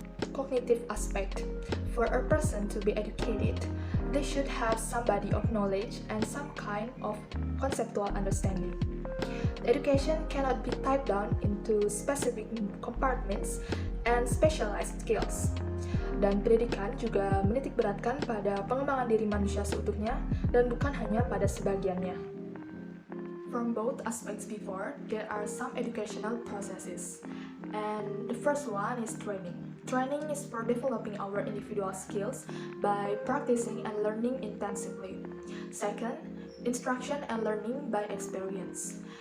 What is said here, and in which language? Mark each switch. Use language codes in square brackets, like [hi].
[en] Cognitive aspect. For a person to be educated, they should have some body of knowledge and some kind of conceptual understanding. Education cannot be typed down into specific compartments and specialized skills. [id] Dan pendidikan juga menitik beratkan pada pengembangan diri manusia seutuhnya dan bukan hanya pada sebagiannya. [en] From both aspects before, there are some educational processes. And the first one is training. Training is for developing our individual skills by practicing and learning intensively. Second, instruction and learning by experience.